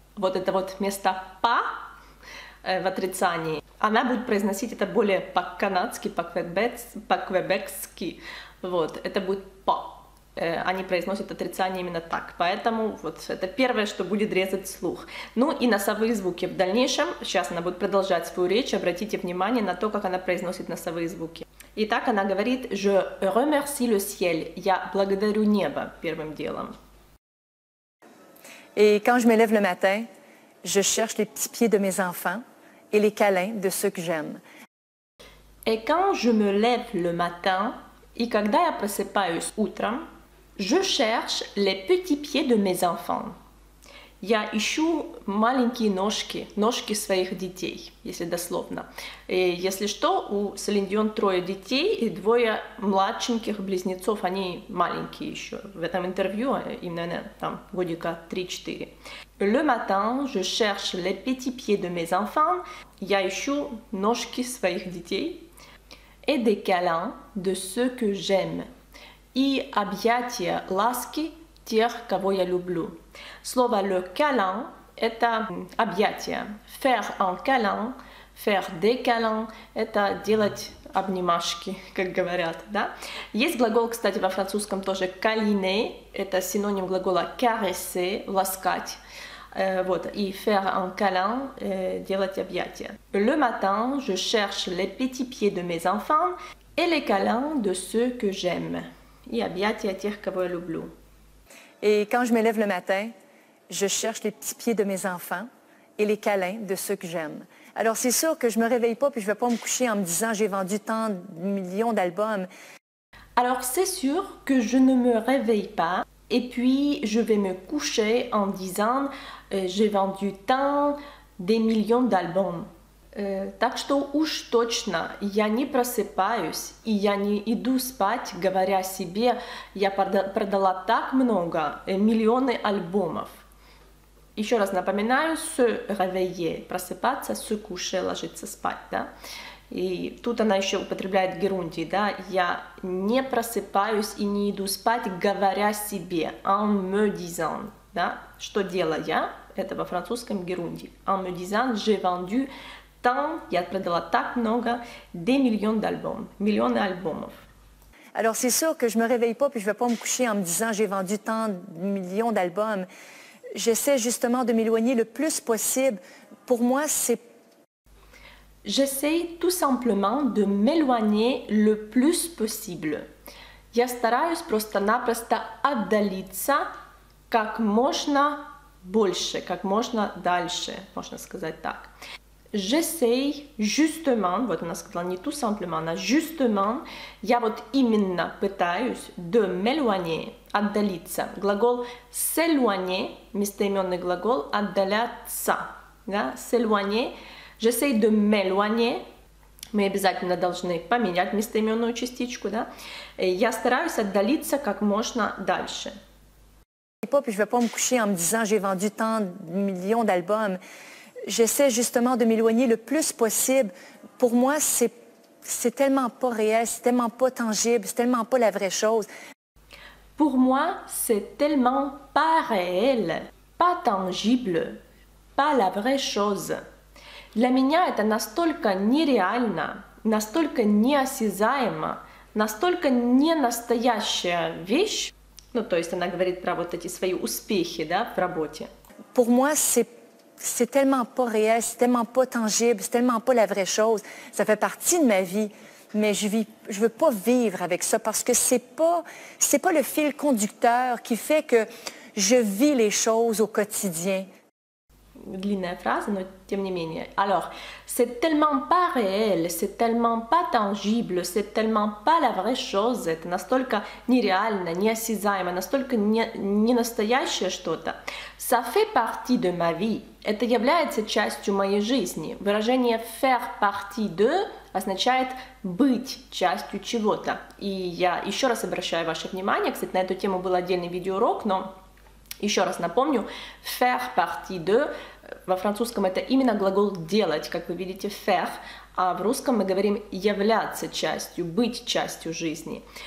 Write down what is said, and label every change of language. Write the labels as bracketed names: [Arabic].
[Russian] Вот это вот вместо pas в отрицании, она будет произносить это более по-канадски, по-квебекски. Вот, это будет pas. Они произносят отрицание именно так. Поэтому вот это первое, что будет резать слух. Ну и носовые звуки в дальнейшем. Сейчас она будет продолжать свою речь. Обратите внимание на то, как она произносит носовые звуки. Итак, она говорит [French] je remercie le ciel. [Russian] Я благодарю небо первым делом. [French] Et quand je me lève le matin, je cherche les petits pieds de mes enfants et les câlins de ceux que j'aime. Et quand je me lève le matin, [Russian] и когда я просыпаюсь утром, [French] je cherche les petits pieds de mes enfants. [Russian] Я ищу маленькие ножки своих детей, если дословно. И если что, у Селин Дион 3 детей и 2 младшеньких близнецов, они маленькие еще. В этом интервью им, наверное, там годика 3-4. [French] Le matin, je cherche les petits pieds de mes enfants. [Russian] Я ищу ножки своих детей. [French] Et des câlins de ceux que j'aime. [Russian] И объятия, ласки тех, кого я люблю. Слово le câlin – это объятие. [French] Faire un câlin, faire des câlins [Russian] – это делать обнимашки, как говорят, да. Есть глагол, кстати, во французском тоже «câliner», это синоним глагола «caresser», «ласкать». Вот, и [French] faire un câlin, [Russian] делать объятия. [French] Le matin, je cherche les petits pieds de mes enfants et les câlins de ceux que j'aime. [Russian] И объятия тех, кого я люблю. [French] Et quand je me lève le matin, je cherche les petits pieds de mes enfants et les câlins de ceux que j'aime. Alors, c'est sûr que je ne me réveille pas puis je ne vais pas me coucher en me disant « j'ai vendu tant de millions d'albums ». Alors, c'est sûr que je ne me réveille pas et puis je vais me coucher en disant j'ai vendu tant des millions d'альбомов. [Russian] Так что уж точно я не просыпаюсь и я не иду спать, говоря себе, я продала так много, миллионы альбомов. Еще раз напоминаю, se réveiller, просыпаться, se coucher, ложиться спать, да. И тут она еще употребляет герундий, да, я не просыпаюсь и не иду спать, говоря себе, [French] en me disant, [Russian] да, что делая, это во французском герундий, en me disant, [French] j'ai vendu tant, [Russian] я продала так много, [French] des millions d'albums, [Russian] миллионы альбомов. [French] Alors, c'est sûr que je ne me réveille pas puis je ne vais pas me coucher en me disant j'ai vendu tant de millions d'albums. J'essaie justement de m'éloigner le plus possible. Pour moi, c'est... J'essaie tout simplement de m'éloigner le plus possible. [Russian] Я стараюсь просто-напросто отдалиться как можно больше, как можно дальше, можно сказать так. [French] J'essaie justement, [Russian] вот она сказала не [French] tout simplement, [Russian] она justement, я вот именно пытаюсь [French] de m'éloigner, [Russian] отдалиться. Глагол s'éloigner, местоименный глагол отдаляться, да, s'éloigner. [French] J'essaie de m'éloigner, [Russian] мы обязательно должны поменять местоименную частичку, да. Я стараюсь отдалиться как можно дальше. [French] Puis je ne vais pas me coucher en me disant j'ai vendu tant de millions d'albums. J'essaie justement de m'éloigner le plus possible. Pour moi, c'est tellement pas réel, c'est tellement pas tangible, c'est tellement pas la vraie chose. Pour moi, c'est tellement pas réel, pas tangible, pas la vraie chose. [Russian] Для меня это настолько нереально, настолько неосязаемо, настолько не настоящая вещь. Ну, то есть она говорит про вот эти свои успехи, да, в работе. [French] Pour moi, c'est tellement pas réel, c'est tellement pas tangible, c'est tellement pas la vraie chose. Ça fait partie de ma vie, mais je veux pas vivre avec ça parce que c'est pas le fil conducteur qui fait que je vis les choses au quotidien. [Russian] Длинная фраза, но тем не менее. [French] Alors, c'est tellement pas réel, c'est tellement pas tangible, c'est tellement pas la vraie chose, [Russian] это настолько нереально, неосязаемо, настолько не настоящее что-то. [French] Ça fait partie de ma vie, [Russian] это является частью моей жизни. Выражение faire partie de означает быть частью чего-то. И я еще раз обращаю ваше внимание, кстати, на эту тему был отдельный видеоурок, но еще раз напомню, [French] faire partie de, [Russian] во французском это именно глагол делать, как вы видите, faire, а в русском мы говорим являться частью, быть частью жизни.